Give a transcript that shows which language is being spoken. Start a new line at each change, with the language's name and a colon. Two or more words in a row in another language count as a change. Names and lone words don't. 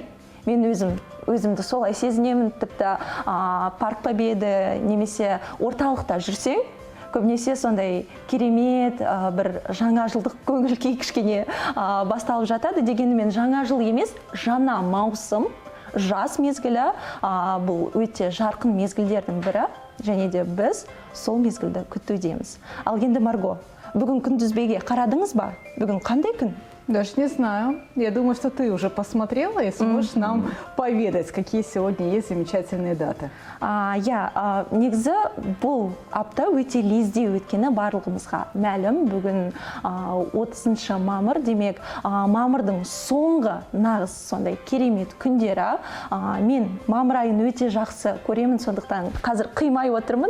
Kazakh: Мен өзімді солай сезінемін. Тіпті Парк Победы немесе орталықта жүрсең, көбінесе сондай керемет бір жаңа жылдық көңіл күй кішкене басталып жатады. Дегенмен жаңа жыл емес, жаңа маусым, жаз мезгілі, бұл өте жарқын мезгілдердің бірі, және де біз сол мезгілді күтудеміз. Ал енді Марго, Бүгін күнтізбеге қарадыңыз ба? Бүгін қандай күн?
Russian: Даже не знаю. Я думаю, что ты уже посмотрела и сможешь нам поведать, какие сегодня есть замечательные даты.
Kazakh: Негізі бұл апта өте лезде өткені барлығымызға мәлім. Бүгін 30 мамыр, демек мамырдың соңғы нағыз сондай керемет күндері. Мен мамыр айын өте жақсы көремін, сондықтан қазір қимай отырмын.